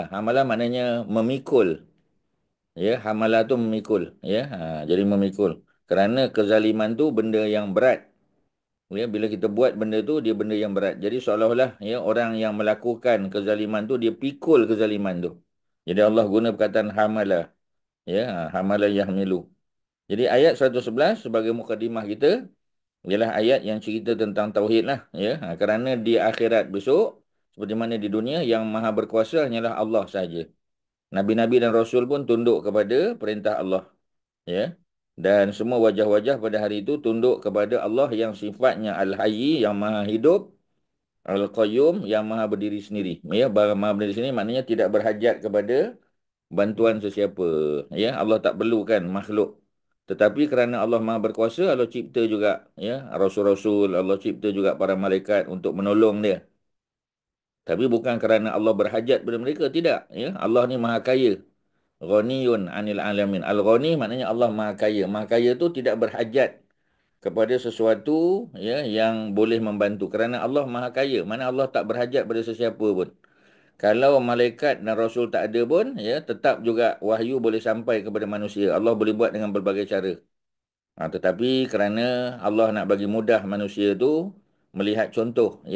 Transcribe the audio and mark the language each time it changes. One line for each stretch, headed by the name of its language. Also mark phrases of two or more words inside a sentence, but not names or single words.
Malay: Hamala maknanya memikul, ya hamala tu memikul, ya jadi memikul kerana kezaliman tu benda yang berat, ya bila kita buat benda tu dia benda yang berat, jadi seolah-olah ya orang yang melakukan kezaliman tu dia pikul kezaliman tu. Jadi Allah guna perkataan hamala, ya
Arabic: حمل يحمل.
Malay: Jadi ayat 111 sebagai mukadimah kita ialah ayat yang cerita tentang tauhid lah, ya. Kerana di akhirat besok seperti mana di dunia yang maha berkuasa hanyalah Allah saja. Nabi-nabi dan rasul pun tunduk kepada perintah Allah, ya. Dan semua wajah-wajah pada hari itu tunduk kepada Allah yang sifatnya Al-Hayy, yang Maha hidup, Al-Qayyum, yang Maha berdiri sendiri. Ya, Maha berdiri sendiri maknanya tidak berhajat kepada bantuan sesiapa. Ya, Allah tak perlukan makhluk. Tetapi kerana Allah Maha berkuasa, Allah cipta juga, ya, rasul-rasul, Allah cipta juga para malaikat untuk menolong dia. Tapi bukan kerana Allah berhajat pada mereka, tidak. Ya, Allah ni Maha kaya.
Arabic: غني عن العالمين.
Malay: Al-Ghani maknanya Allah Maha kaya. Maha kaya tu tidak berhajat kepada sesuatu, ya, yang boleh membantu. Kerana Allah Maha kaya. Mana Allah tak berhajat pada sesiapa pun. Kalau malaikat dan rasul tak ada pun, ya, tetap juga wahyu boleh sampai kepada manusia. Allah boleh buat dengan berbagai cara. Tetapi kerana Allah nak bagi mudah manusia tu melihat contoh, ya.